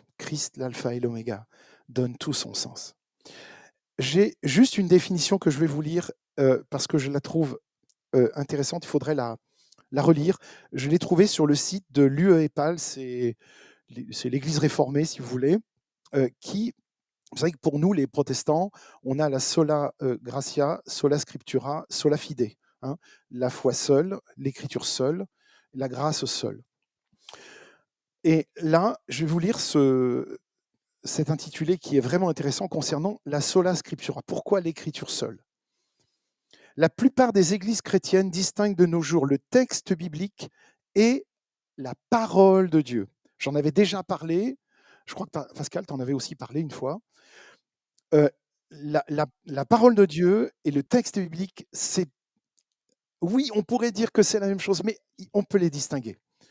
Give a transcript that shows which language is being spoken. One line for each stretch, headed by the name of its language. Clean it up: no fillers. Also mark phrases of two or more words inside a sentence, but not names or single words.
French: Christ, l'alpha et l'oméga, donne tout son sens. J'ai juste une définition que je vais vous lire parce que je la trouve intéressante. Il faudrait la relire. Je l'ai trouvée sur le site de l'UEPAL, c'est l'Église réformée, si vous voulez, qui, vous savez que pour nous, les protestants, on a la
Latin: sola gratia, sola scriptura, sola fide.
French: Hein, la foi seule, l'écriture seule, la grâce seule. Et là, je vais vous lire cet intitulé qui est vraiment intéressant concernant la
Latin: sola scriptura.
French: Pourquoi l'écriture seule? La plupart des églises chrétiennes distinguent de nos jours le texte biblique et la parole de Dieu. J'en avais déjà parlé, je crois que Pascal t'en avait aussi parlé une fois. La parole de Dieu et le texte biblique, oui, on pourrait dire que c'est la même chose, mais on peut les distinguer.